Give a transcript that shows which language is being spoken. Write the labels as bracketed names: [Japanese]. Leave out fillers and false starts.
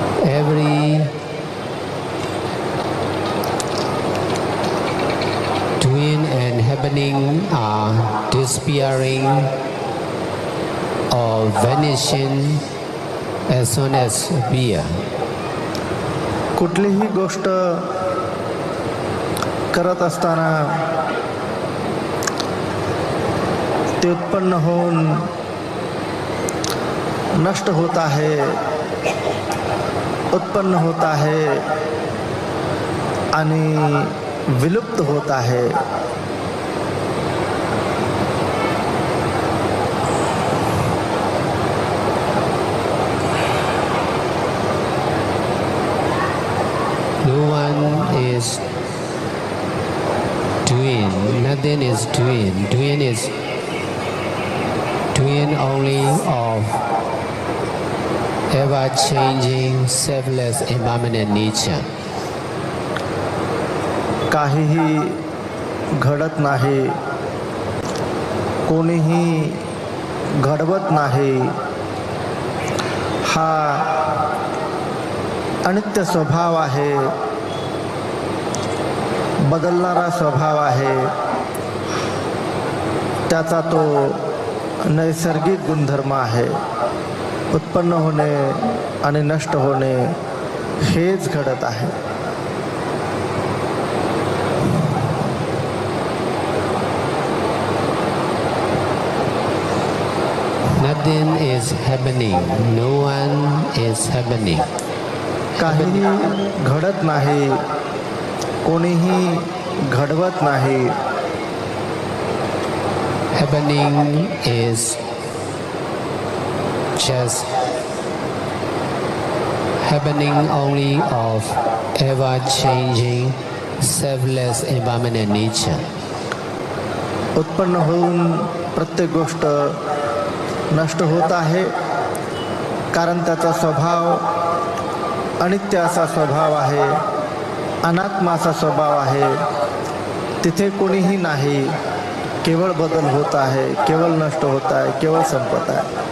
[English] Every doing and happening are disappearing or vanishing as soon as appear. [Marathi] कुठलीही गोष्ट करत असताना ते उत्पन्न होऊन नष्ट होत आहे, उत्पन्न होत आहे आणि विलुप्त होत आहे. [English] No one is doing, nothing is doing. Doing is doing only of ever-changing, selfless, impermanent nature. [Marathi] काहीही घडत नाही, कोणीही घडवत नाही. हा अनित्य स्वभाव आहे, बदलणारा स्वभाव आहे. त्याचा तो नैसर्गिक गुणधर्म आहे. उत्पन्न होणे आणि नष्ट होणे हेच घडत आहे. [English] Nothing is happening. No one is happening. [Marathi] काहीही घडत नाही, कोणीही घडवत नाही. [English] Happening is just happening only of ever-changing, selfless, impermanent nature. [Marathi] उत्पन्न होऊन प्रत्येक गोष्ट नष्ट होत आहे, कारण त्याचा स्वभाव अनित्य असा स्वभाव आहे, अनात्मा असा स्वभाव आहे. तिथे कोणीही नाही, केवळ बदल होत आहे, केवळ नष्ट होत आहे, केवळ संपत आहे.